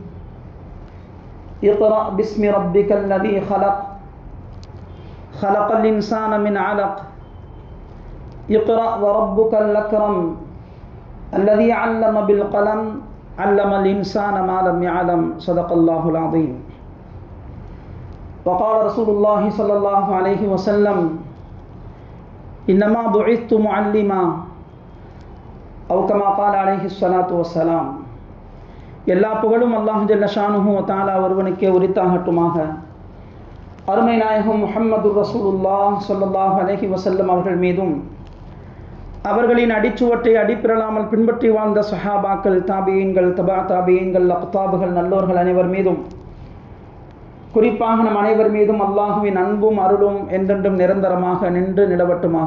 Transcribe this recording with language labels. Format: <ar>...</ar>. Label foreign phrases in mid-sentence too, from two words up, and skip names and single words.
<ar>اقرأ باسم ربك الذي خلق خلق الإنسان من علق اقرأ وربك الأكرم الذي علم بالقلم علم الإنسان ما لم يعلم صدق الله العظيم. وقال رسول الله صلى الله عليه وسلم إنما بعثت معلما أو كما قال عليه الصلاة والسلام.</ar> <ta>எல்லா புகழும் அல்லாஹ்</ta> <ar>جل شأنه وتعالى</ar> <ta>ஒருவனுக்கே உரித்தாகட்டுமாக. அருமை நாயகம்</ta> <ar>محمد رسول الله صلى الله عليه وسلم</ar> <ta>அவர்கள் மீதும் அவர்களின் அடிச்சுவட்டை அடிப்பிரலாமல் பின்பற்றி வாழ்ந்த சஹாபாக்கள், தாபியீன்கள், தபா தாபியீன்கள், அக்தாபுகள், நல்லோர்கள் அனைவர் மீதும், குறிப்பாக நம் அனைவர் மீதும் அல்லாஹுவின் அன்பும் அருளும் என்றென்றும் நிரந்தரமாக நின்று நிலவட்டுமாக.</ta>